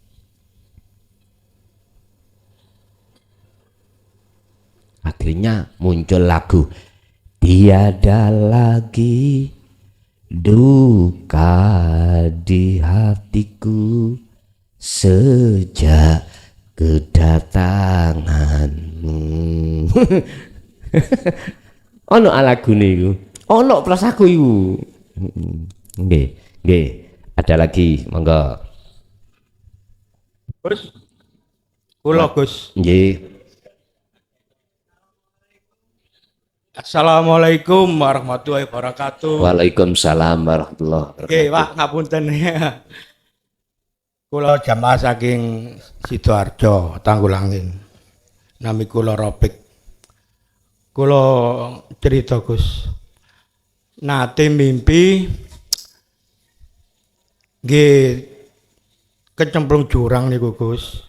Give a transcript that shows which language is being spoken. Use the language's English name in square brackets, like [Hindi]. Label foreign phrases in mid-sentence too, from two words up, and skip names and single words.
[Indonesian] Akhirnya muncul lagu tiada lagi duka di hatiku sejak kedatanganmu. [Javanese] Ono lagune iku. Ono prasaku iku. Nggih, nggih. [Indonesian] Ada lagi, monggo. [Javanese] Gus, kula Gus. Nggih. [Arabic] السلام عليكم ورحمة الله وبركاته. وعليكم السلام ورحمة الله وبركاته. [Javanese] Oke, Pak, ngapunten. Kula jamaah saking Sidoarjo, Tanggulangin. Nami kula Ropik. Kula cerita Gus. Nate mimpi nggih kecemplung jurang niku Gus.